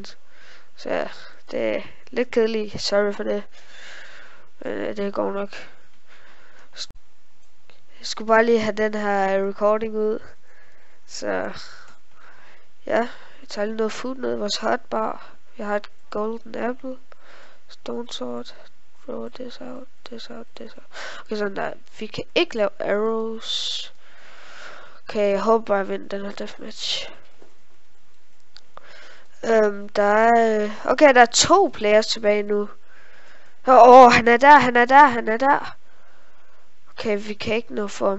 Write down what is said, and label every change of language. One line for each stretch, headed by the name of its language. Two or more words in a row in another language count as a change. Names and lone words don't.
Danish: Så ja, det er lidt kedeligt. Sorry for det. Men det går nok. Jeg skulle bare lige have den her recording ud. Så... Ja, jeg tager lige noget food ned i vores hotbar. Jeg har et
English: golden apple. Stone sword. Throw this out, this out, this out.
Danish: Okay, sådan der. Vi kan ikke lave arrows. Okay, jeg håber bare, jeg vinder den her deathmatch. Der er... Okay, der er 2 players tilbage nu. Han er der. Okay, vi kan ikke nå for ham.